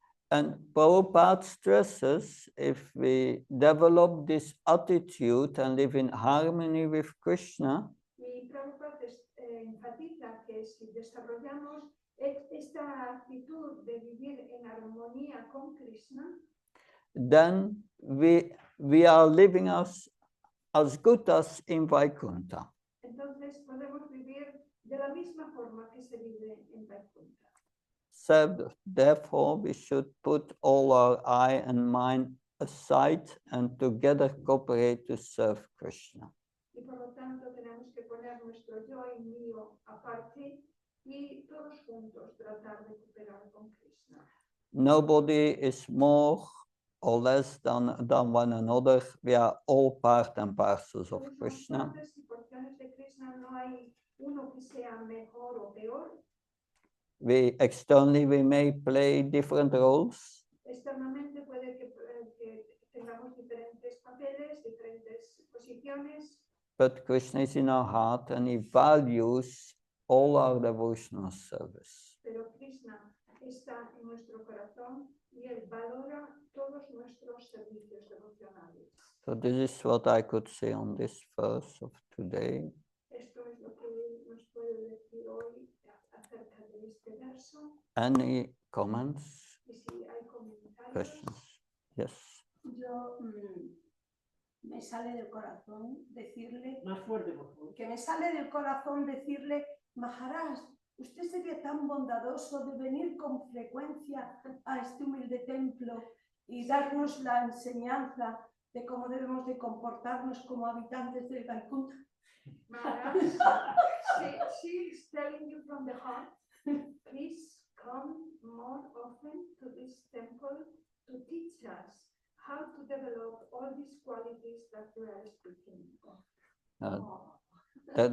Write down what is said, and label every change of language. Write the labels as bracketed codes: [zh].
[en] And Prabhupada stresses, if we develop this attitude and live in harmony with Krishna, [es] Y Prabhupada enfatiza que si desarrollamos esta actitud de vivir en armonía con Krishna, [en] then we are living as good as in Vaikuntha. [es] entonces podemos vivir de la misma forma que se vive en Vaikuntha. [en] So therefore, we should put all our eye and mind aside and together cooperate to serve Krishna. [es] Y por lo tanto tenemos que poner nuestro yo y mío aparte y todos juntos tratar de cooperar con Krishna. [en] Nobody is more or less than one another. We are all part and parcels of Krishna. [es] Partes y porciones de Krishna, no hay uno que sea mejor o peor. [en] Externally, we may play different roles. [es] Externamente puede que tengamos diferentes papeles, diferentes posiciones. [en] But Krishna is in our heart and he values all our devotional service. [es] Pero Krishna está en nuestro corazón y él valora todos nuestros servicios devocionales. [en] So this is what I could say on this verse of today. [es] Esto es lo que nos puede decir hoy acerca de este verso. [en] Any comments, [es] Y si hay comentarios. [en] questions? Yes. [es] Yo me sale del corazón decirle, Más fuerte, por favor. que me sale del corazón decirle, Maharaj, usted sería tan bondadoso de venir con frecuencia a este humilde templo y darnos la enseñanza de cómo debemos de comportarnos como habitantes del Vaikuntha. [en] Maharaj, she's telling you from the heart, please come more often to this temple to teach us how to develop all these qualities that we are speaking of.